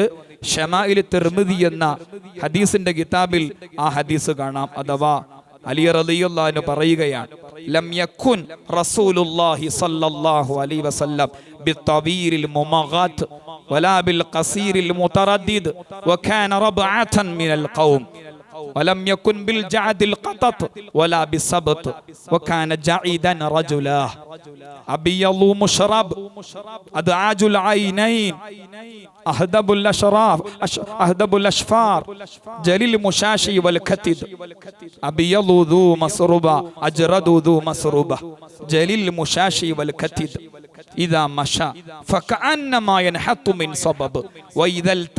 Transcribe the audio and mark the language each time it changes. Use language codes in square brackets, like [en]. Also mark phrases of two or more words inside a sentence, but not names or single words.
[ml] ഷമാഇൽ തിർമിദി എന്ന ഹദീസിന്റെ കിതാബിൽ ആ ഹദീസ് കാണാം. [ar] അഥവാ അലി رضي الله عنه പറയുകയാണ്, لم يكن رسول الله صلى الله عليه وسلم بالطويل الممغط ولا بالقصير المتردد وكان ربعة من القوم ولم يكن بالجعد القطط ولا بالسبط وكان جعيدا رجلا أبيض مشرب أدعاج العينين أهدب الأشفار جليل المشاشي والكتد أبيض ذو مسربة أجرد ذو مسربة جليل المشاشي والكتد إذا مشى فكأنما ينحط من صبب وإذا